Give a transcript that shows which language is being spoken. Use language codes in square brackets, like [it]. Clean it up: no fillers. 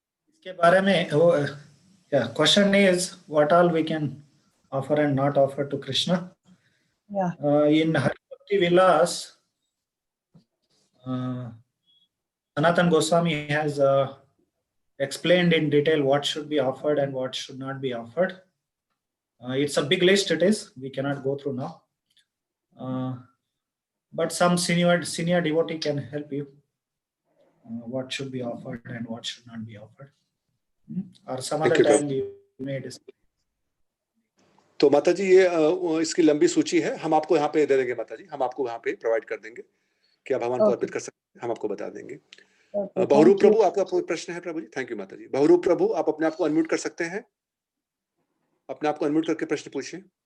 [hi] इसके बारे में वो [en] Question is what all we can offer and not offer to Krishna in Hari Bhakti Vilas. Sanatan Goswami has explained in detail what should be offered and what should not be offered. It's a big list, it is. We cannot go through now. But some senior devotee can help you what should be offered and what should not be offered. Or some other time we may discuss. [hi] तो माता जी, ये इसकी लंबी सूची है, हम आपको यहाँ पे दे देंगे माता जी, हम आपको यहाँ पे प्रोवाइड कर देंगे कि आप भगवान को अर्पित कर सकते हैं, हम आपको बता देंगे। बहुरूप प्रभु, आपका कोई प्रश्न है प्रभु जी? [en] thank you [hi] माता जी। बहुरूप प्रभु, आप अपने आप को अनम्यूट कर सकते हैं, अपने आप को अनम्यूट करके प्रश्न पूछिए।